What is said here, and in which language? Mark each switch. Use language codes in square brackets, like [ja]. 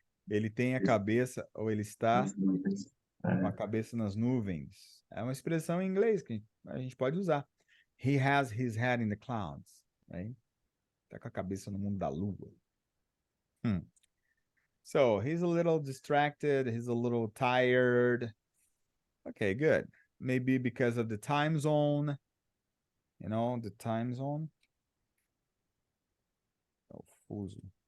[pt] Ele tem a cabeça, ou ele está Nas nuvens. com a cabeça nas nuvens. É uma expressão em inglês que a gente pode usar. [en] He has his head in the clouds, right? [pt] Tá com a cabeça no mundo da lua. [en] So he's a little distracted. He's a little tired. Okay, good. Maybe because of the time zone. The time zone. [pt] Oh, fuso.